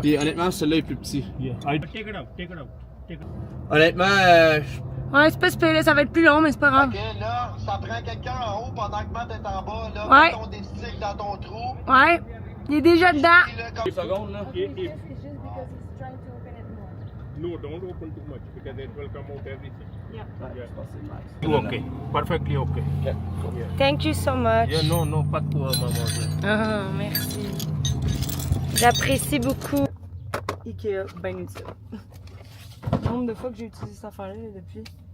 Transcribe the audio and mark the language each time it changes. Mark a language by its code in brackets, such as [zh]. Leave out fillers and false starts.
[fr] Puis honnêtement, celui-là est plus petit. [en] Yeah. Take it out. Take it out. Take it out. [fr] Honnêtement, Ouais, c'est pas super, là, ça va être plus long, mais c'est pas grave. Ok, là, ça prend quelqu'un en haut pendant que Matt est en bas. Là, Ouais. mets ton déstick dans ton trou. Ouais, il est déjà dedans. Puis là, comme 2 secondes là. [en] No, don't open too much because it will come out everything. [fr] Ouais, je pense que c'est nice. [en] Okay. Perfectly okay. Yeah. Thank you so much. [fr] Yeah, no, pas de quoi, maman. Ah, merci. J'apprécie beaucoup. Ikea, ben utile. Le nombre de fois que j'ai utilisé cette affaire-là depuis.